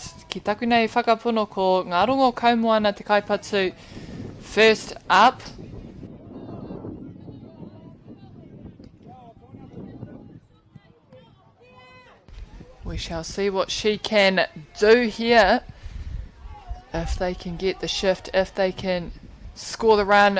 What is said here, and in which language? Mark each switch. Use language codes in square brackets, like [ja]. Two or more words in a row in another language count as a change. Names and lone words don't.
[mi] Ki taku nei whakapono ko ngā rongo kaumoana te kaipatu. [en] First up. We shall see what she can do here. If they can get the shift, if they can score the run.